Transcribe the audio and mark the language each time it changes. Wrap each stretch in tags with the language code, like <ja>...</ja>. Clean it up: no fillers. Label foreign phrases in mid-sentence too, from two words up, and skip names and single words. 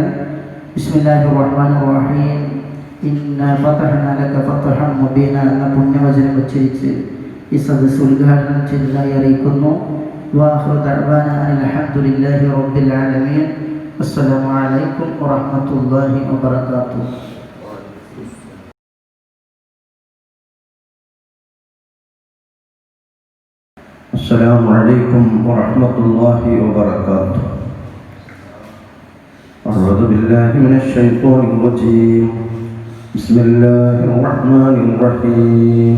<ar>بسم الله الرحمن الرحيم. إنا فتحنا لك فتحا مبينا</ar> <ml>എന്ന പുണ്യവചനം ഉച്ചരിച്ച് ഈ സദസ്സ് ഉദ്ഘാടനം ചെയ്തതായി അറിയിക്കുന്നു.</ml> <ar>وآخر دعوانا الحمد لله رب العالمين. السلام عليكم ورحمة الله وبركاته. السلام عليكم ورحمة الله وبركاته. أعوذ بالله من الشيطان الرجيم. بسم الله الرحمن الرحيم.</ar>